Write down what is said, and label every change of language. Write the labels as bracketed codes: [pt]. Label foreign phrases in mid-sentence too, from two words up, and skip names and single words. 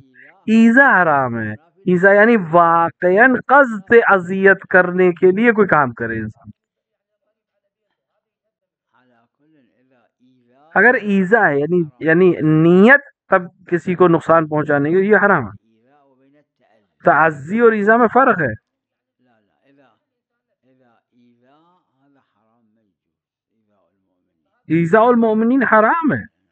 [ur] ایذا حرام ہے. ایذا یعنی واقعاً قصد اذیت کرنے کے لیے کوئی کام کرے انسان. اگر ایذا ہے یعنی نیت تب کسی کو نقصان پہنچانے کی، یہ حرام ہے. تعزی اور ایذا میں فرق ہے. [ar] ایذاء المؤمنین [ur] حرام ہے.